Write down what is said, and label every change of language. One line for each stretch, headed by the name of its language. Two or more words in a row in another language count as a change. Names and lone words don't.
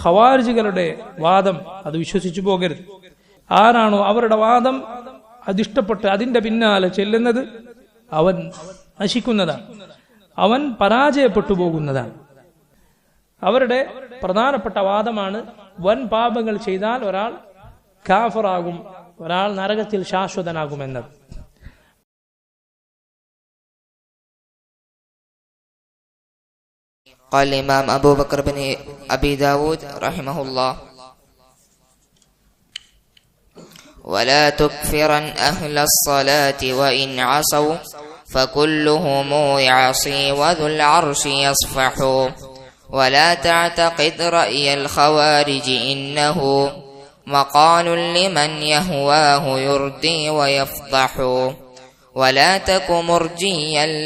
Malayalam: ഖവാരിജികളുടെ വാദം അത് വിശ്വസിച്ചു പോകരുത്. ആരാണോ അവരുടെ വാദം അതിഷ്ടപ്പെട്ട് അതിന്റെ പിന്നാലെ ചെല്ലുന്നത് അവൻ നശിക്കുന്നതാണ്, അവൻ പരാജയപ്പെട്ടു പോകുന്നതാണ്. അവരുടെ പ്രധാനപ്പെട്ട വാദമാണ് വൻ പാപങ്ങൾ ചെയ്താൽ ഒരാൾ കാഫിറാകും, ഒരാൾ നരകത്തിൽ ശാശ്വതനാകുമെന്നത്.
Arabic: قال الإمام أبو بكر بن أبي داود رحمه الله: ولا تكفرن أهل الصلاة وإن عصوا فكلهم يعصي وذو العرش يصفح ولا تعتقد رأي الخوارج إنه مقال لمن يهواه يردي ويفضح ولا تك مرجيا